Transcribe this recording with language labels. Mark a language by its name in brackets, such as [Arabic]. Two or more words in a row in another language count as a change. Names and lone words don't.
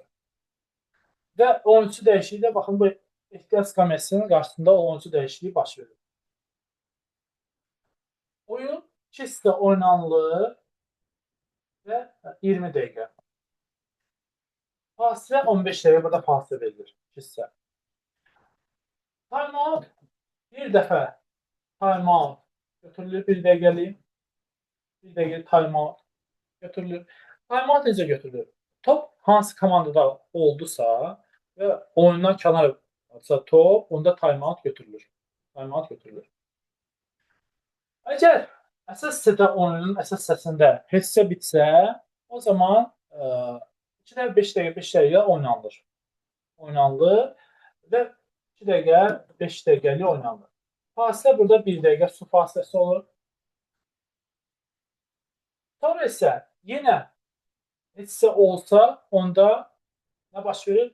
[Azerbaijani] Və oyuncu dəyişikliyi də baxın bu ehtiyat skamyasının qarşısında oyuncu dəyişikliyi baş verir. Oyun 2 hissədə oynanılır və 20 dəqiqə. Fasilə 15 dəqiqə burada fasilə verilir. 2 hissə. Time-out bir dəfə time-out götürülür 1 dəqiqəlik. 1 dəqiqə time-out götürülür. Time-out necə götürülür? Top hansı komandada oldusa və oyundan kənar atsa top, onda time-out götürülür. Time-out götürülür. Əgər əsas hissədə oyunun əsas hissəsində heç hissə bitsə, o zaman 2 dəqiqə 5 dəqiqə 5 dəqiqə oynanılır. Oynanılır və 2 dəqiqə 5 dəqiqəlik oynanılır. Fasilə burada 1 dəqiqə su fasiləsi olur. Sonra isə yenə heç hissə olsa, onda nə baş verir?